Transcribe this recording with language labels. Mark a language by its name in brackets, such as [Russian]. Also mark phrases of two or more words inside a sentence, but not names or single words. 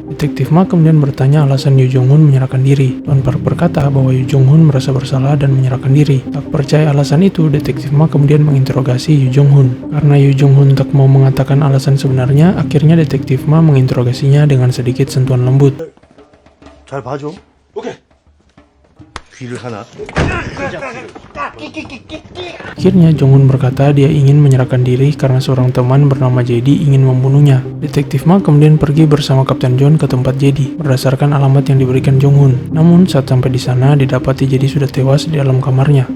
[Indonesian] Detektif Ma kemudian bertanya alasan Yoo Jong-hun menyerahkan diri. Tuan Park berkata bahwa Yoo Jong-hun merasa bersalah dan menyerahkan diri. Tak percaya alasan itu, detektif Ma kemudian menginterogasi Yoo Jong-hun. Karena Yoo Jong-hun tak mau mengatakan alasan sebenarnya, akhirnya detektif Ma menginterogasinya dengan sedikit sentuhan lembut. [Korean] 잘 봐줘. 오케이. 귀를 하나. [Indonesian] Akhirnya Jong-hun berkata dia ingin menyerahkan diri karena seorang teman bernama JD ingin membunuhnya. Detektif Ma kemudian pergi bersama Kapten John ke tempat JD berdasarkan alamat yang diberikan Jong-hun. Namun saat sampai di sana didapati JD sudah tewas di dalam kamarnya.